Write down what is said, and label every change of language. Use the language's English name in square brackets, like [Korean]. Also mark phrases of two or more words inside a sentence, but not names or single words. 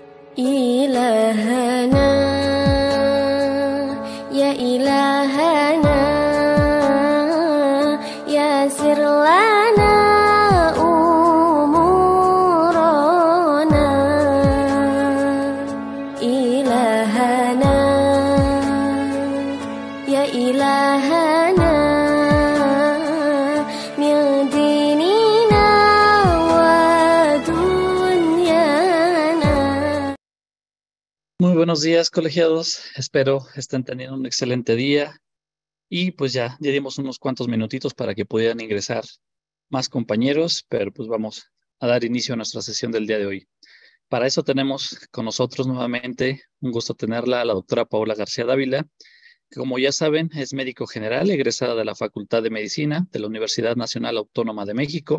[Arabic] إلهنا يا إلهنا يسر لنا أمورنا إلهنا يا إلهنا من ديننا ودنيانا. [Spanish] Muy buenos días, colegiados. Espero estén teniendo un excelente día. Y pues ya dimos unos cuantos minutitos para que pudieran ingresar más compañeros, pero pues vamos a dar inicio a nuestra sesión del día de hoy. Para eso tenemos con nosotros nuevamente un gusto tenerla a la doctora Paola García Dávila, que como ya saben es médico general, egresada de la Facultad de Medicina de la Universidad Nacional Autónoma de México.